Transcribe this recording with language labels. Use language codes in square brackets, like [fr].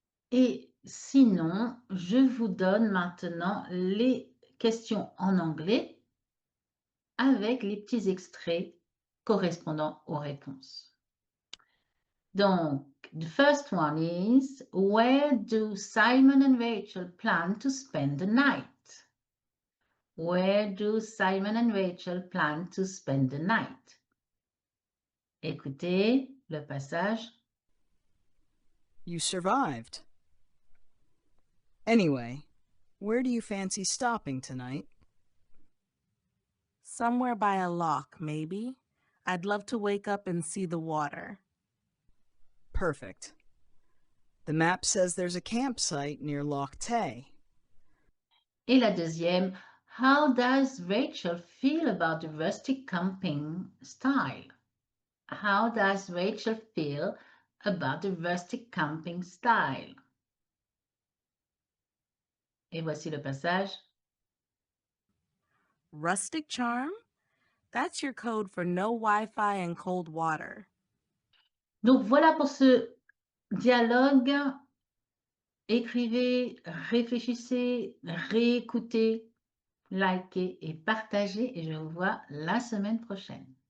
[fr] Et sinon, je vous donne maintenant les questions en anglais avec les petits extraits correspondant aux réponses. Donc, [en] the first one is, where do Simon and Rachel plan to spend the night? Where do Simon and Rachel plan to spend the night? [fr] Écoutez le passage. [en] You survived. Anyway, where do you fancy stopping tonight? Somewhere by a loch, maybe. I'd love to wake up and see the water. Perfect. The map says there's a campsite near 𝙊𝙤𝙧. [fr] Et la deuxième, [en] how does Rachel feel about the rustic camping style? How does Rachel feel about the rustic camping style? [fr] Et voici le passage. [en] Rustic charm? That's your code for no Wi-Fi and cold water. [fr] Donc voilà pour ce dialogue. Écrivez, réfléchissez, réécoutez, likez et partagez et je vous vois la semaine prochaine.